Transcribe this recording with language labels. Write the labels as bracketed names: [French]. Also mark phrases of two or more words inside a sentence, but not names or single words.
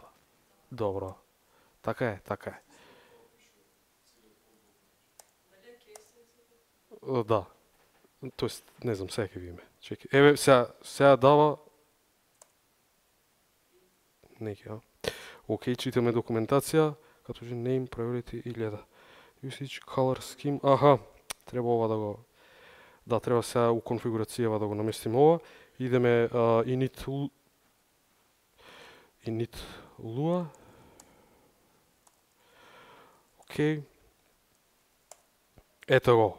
[Macedonian] Добро. Така е. Да. Тоест, не знам, сега ќе видиме. Чекај. Еве, сега дава... Неќе, Океј, читаме документација, като же name, priority и гледа. [English] Usage, color scheme, [Macedonian] аха, треба ова да го... Да, треба сега у конфигурацијава да го наместиме ова. Идеме init Lua. Океј. Ето го.